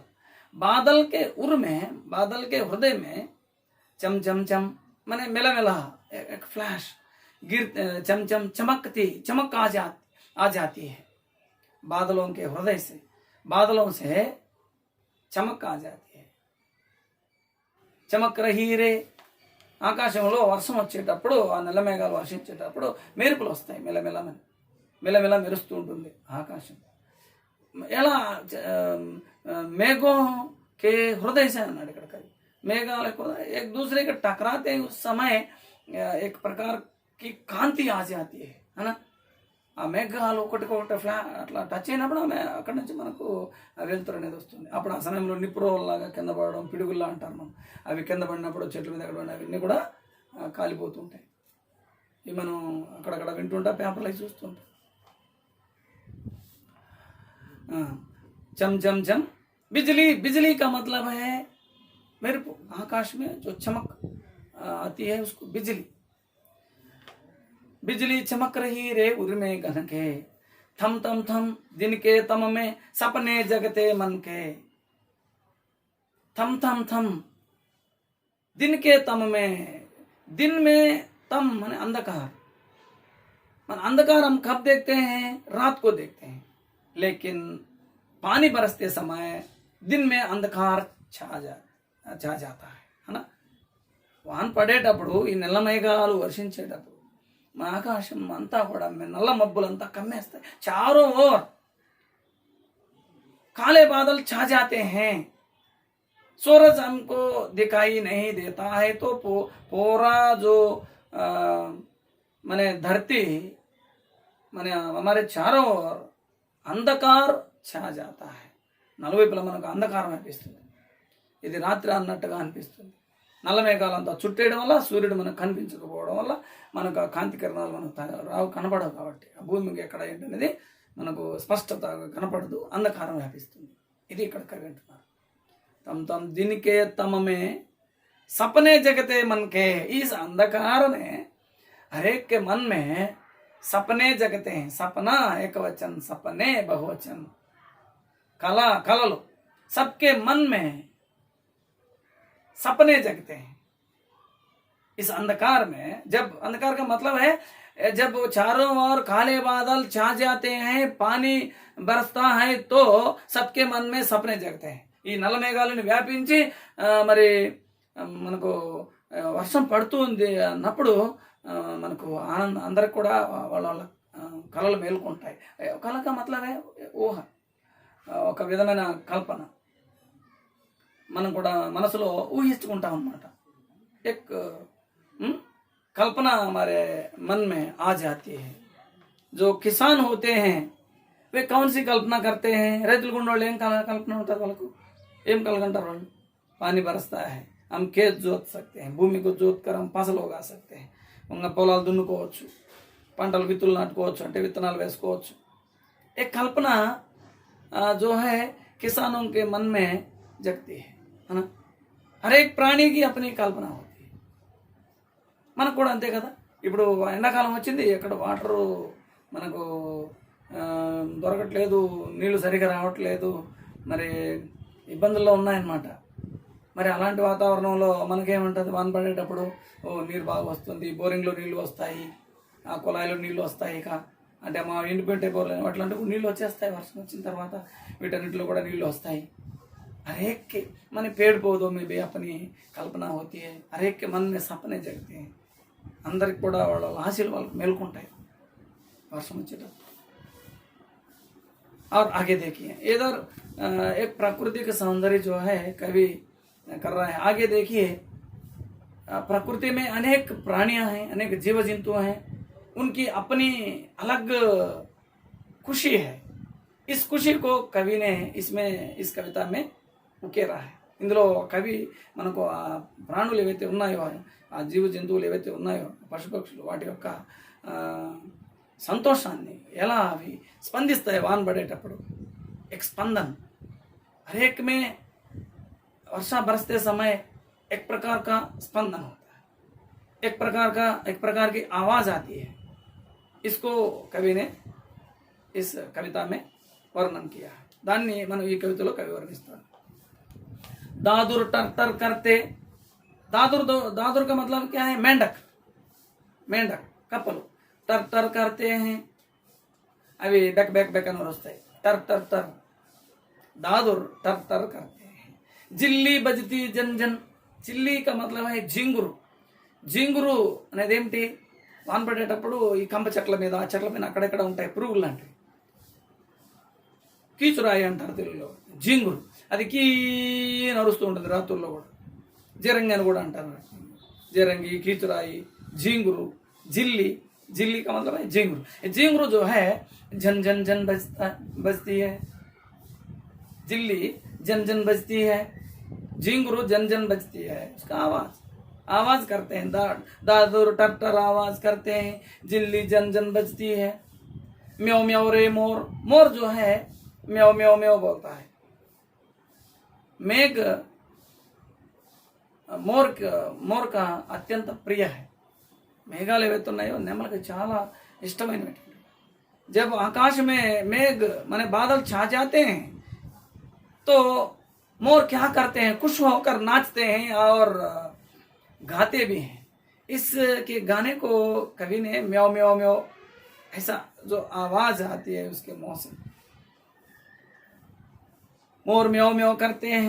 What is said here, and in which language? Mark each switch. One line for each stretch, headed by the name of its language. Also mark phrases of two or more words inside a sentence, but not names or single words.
Hindi: बादल के उर में, बादल के हृदय में चम चम चम माने मेला मेला एक फ्लैश गिर, चम चम चमकती, चमक आ जाती है। बादलों के हृदय से, बादलों से चमक आ जाती है। चमक रही रे,
Telugu: ఆకాశంలో వర్షం వచ్చేటప్పుడు ఆ నల్ల మేఘాలు వర్షించేటప్పుడు మెరుపులు వస్తాయి, మెల్లమెల్ల మెరుస్తూ ఉంటుంది ఆకాశం. ఎలా
Hindi: मेघों के हृदय से
Telugu: అన్నాడు ఇక్కడ కవి.
Hindi: మేఘాలు एक दूसरे के टकराते हैं उस समय एक प्रकार की కాంతి आ जाती है ना.
Telugu: ఆ మేఘాలు ఒకటికొకటి అట్లా టచ్ అయినప్పుడు ఆమె అక్కడి నుంచి మనకు వెలుతురు అనేది వస్తుంది. అప్పుడు ఆ సమయంలో నిప్పురోల్లాగా కింద పడడం, పిడుగుల్లా అంటారు మనం. అవి కింద పడినప్పుడు చెట్ల మీద ఎక్కడ అవన్నీ కూడా కాలిపోతుంటాయి. ఇవి మనం అక్కడక్కడ వింటుంటా, పేపర్లో చూస్తుంటాం.
Hindi: चम चम चम बिजली, बिजली का मतलब है मेरे को आकाश में जो चमक आती है उसको बिजली. बिजली चमक रही रे उर में गन के, थम थम थम दिन के तम में सपने जगते मन के. थम थम थम दिन के तम में, दिन में तम माने अंधकार. मन अंधकार हम कब देखते हैं? रात को देखते हैं. लेकिन पानी बरसते समय दिन में अंधकार छा जाता है ना.
Telugu: వాన పడేటప్పుడు ఈ నల్ల మేఘాలు వర్షించేటప్పుడు మన ఆకాశం అంతా కూడా నల్ల మబ్బులంతా కమ్మేస్తాయి.
Hindi: चारों ओर काले बादल छा जाते हैं. सूरज हमको दिखाई नहीं देता है. तो पूरा जो माने धरती माने हमारे चारों ओर अंधकार छा जाता है.
Telugu: నలువైపులా మనకు అంధకారం అనిపిస్తుంది. ఇది రాత్రి అన్నట్టుగా అనిపిస్తుంది. నల్ల మేఘాలంతా చుట్టేయడం వల్ల సూర్యుడు మనకు కనిపించకపోవడం వల్ల మనకు ఆ కాంతి కిరణాలు మనకు కనపడవు. కాబట్టి ఆ భూమికి ఎక్కడ ఏంటనేది మనకు స్పష్టత కనపడదు, అంధకారం వ్యాపిస్తుంది. ఇది ఇక్కడ కవి అంటున్నారు.
Hindi: थम थम दिन के तम में सपने जगते मन के. इस अंधकार में हर एक के मन में सपने जगते हैं. सपना एक वचन, सपने बहुवचन. कला कललो सबके मन में सपने जगते हैं. इस अंधकार में, जब अंधकार का मतलब है जब चारों ओर काले बादल छा जाते हैं, पानी बरसता है, तो सबके मन में सपने जगते हैं.
Telugu: ఈ నల్ల మేఘాలను వ్యాపించి మరి మనకు వర్షం పడుతుంది అన్నప్పుడు మనకు ఆనందం, అందరికి కూడా వాళ్ళ వాళ్ళ కళలు మేలుకుంటాయి.
Hindi: कल का मतलब है
Telugu: ఊహ, ఒక విధమైన కల్పన మనం కూడా మనసులో ఊహించుకుంటాం అన్నమాట.
Hindi: एक कल्पना हमारे मन में आ जाती है. जो किसान होते हैं वे कौन सी कल्पना करते हैं?
Telugu: రైతులు గుండోళ్ళు ఏం కల్పన ఉంటుంది వాళ్ళకు? ఏం కలగంటారు వాళ్ళు?
Hindi: पानी बरसता है, हम खेत जोत सकते हैं, भूमि को जोत कर हम फसल उगा सकते हैं.
Telugu: పొలాలు దున్నుకోవచ్చు, పంటలు విత్తులు నాటుకోవచ్చు, అంటే విత్తనాలు వేసుకోవచ్చు.
Hindi: एक कल्पना जो है किसानों के मन में जगती है ना. हर एक प्राणी की अपनी कल्पना होती है.
Telugu: మనకు కూడా అంతే కదా. ఇప్పుడు ఎండాకాలం వచ్చింది, ఎక్కడ వాటరు మనకు దొరకట్లేదు, నీళ్లు సరిగా రావట్లేదు, మరి ఇబ్బందుల్లో ఉన్నాయన్నమాట. మరి అలాంటి వాతావరణంలో మనకేముంటుంది? వాన పడేటప్పుడు నీరు బాగా వస్తుంది, బోరింగ్లో నీళ్ళు వస్తాయి, ఆ కుళాయిలో నీళ్ళు వస్తాయి. ఇక అంటే మా ఇండిపెండెంట్ బోర్లు అట్లాంటి నీళ్ళు వచ్చేస్తాయి. వర్షం వచ్చిన తర్వాత వీటన్నిటిలో కూడా నీళ్ళు వస్తాయి.
Hindi: हर एक के मन पेड़ पौधों में भी अपनी कल्पना होती है. हर एक के मन में सपने जगते हैं.
Telugu: అందరికి కూడా వాళ్ళ ఆశలు వాళ్ళకు మేలుకుంటాయి వర్షం వచ్చేటప్పుడు.
Hindi: और आगे देखिए इधर एक प्राकृतिक सौंदर्य जो है कवि कर रहा है. आगे देखिए प्रकृति में अनेक प्राणियां हैं, अनेक जीव जंतु हैं, उनकी अपनी अलग खुशी है. इस खुशी को कवि ने इसमें इस कविता में ఉకేరా.
Telugu: ఇందులో కవి మనకు ఆ ప్రాణులు ఏవైతే ఉన్నాయో, ఆ జీవ జంతువులు ఏవైతే ఉన్నాయో, పశుపక్షులు, వాటి యొక్క సంతోషాన్ని ఎలా అవి స్పందిస్తాయి వాన పడేటప్పుడు.
Hindi: एक स्पंदन हर एक में वर्षा बरसते समय एक प्रकार का स्पंदन होता है, एक प्रकार की आवाज आती है. इसको कवि ने इस कविता में वर्णन किया है.
Telugu: దాన్ని మనం ఈ కవితలో కవి వర్ణిస్తాడు.
Hindi: दादुर टर टर करते. दादुर का मतलब क्या है? मेंढक, मेंढक कपल टर टर करते हैं. अभी बेक बेक बेक वस्ताई. टर टर टर दादुर टर टर करते हैं. जिल्ली बजती जन जन. चिल्ली का मतलब है झिंगुर.
Telugu: జింగురు అనేది ఏమిటి? వాన పడేటప్పుడు ఈ కంప చెట్ల మీద, ఆ చెట్ల మీద అక్కడెక్కడ ఉంటాయి పురుగులు లాంటివి. కీచురాయి అంటారు తెలుగులో. జింగురు అది కీ నడుస్తూ ఉంటుంది రాత్రుల్లో కూడా. జిరంగి అని కూడా అంటారు. జిరంగి,
Hindi: कीचुराई, झींगुरू, झिल्ली, झिल्ली का मतलब है झींगुरू. झींगुरू जो है झन झन झन बजती है. झिल्ली झन झन बजती है, झींगुरू झन झन बजती है. उसका आवाज करते हैं. दादुर टर आवाज करते हैं. झिल्ली झन झन बजती है. म्याओ म्याओ रे मोर. मोर जो है म्याओ म्याओ म्याओ बोलता है. मेघ मोर का अत्यंत प्रिय है.
Telugu: మేఘాలు ఏవైతున్నాయో నెమలకు చాలా ఇష్టమైనటువంటి.
Hindi: जब आकाश में मेघ माने बादल छा जाते हैं तो मोर क्या करते हैं? खुश होकर नाचते हैं और गाते भी हैं. इसके गाने को कवि ने म्याओ म्याओ म्याओ ऐसा जो आवाज आती है उसके मुंह से, मोर म्याओ म्याओ करते हैं.